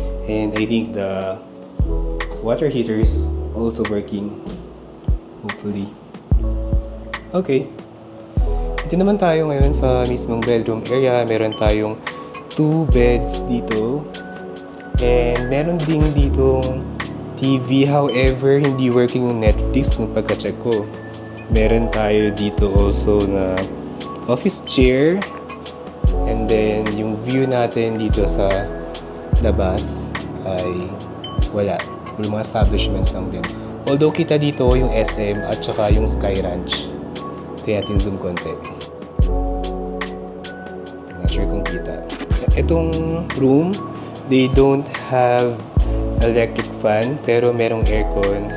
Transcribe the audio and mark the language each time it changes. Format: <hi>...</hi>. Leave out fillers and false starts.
<en>And I think the water heater is also working. Hopefully. Okay.</en> <tl>Dito naman tayo ngayon sa mismong bedroom area. Meron tayong 2 beds dito. And meron ding ditong TV. However, hindi working yung Netflix nung pagka-check ko. Meron tayo dito also na office chair. And then, yung view natin dito sa labas ay wala. Puro mga establishments lang din. Although kita dito yung SM at saka yung Sky Ranch. Kaya natin zoom konti. Not sure kung kita. Itong room,</tl> <en>they don't have electric fan</en> <tl>pero merong aircon.</tl>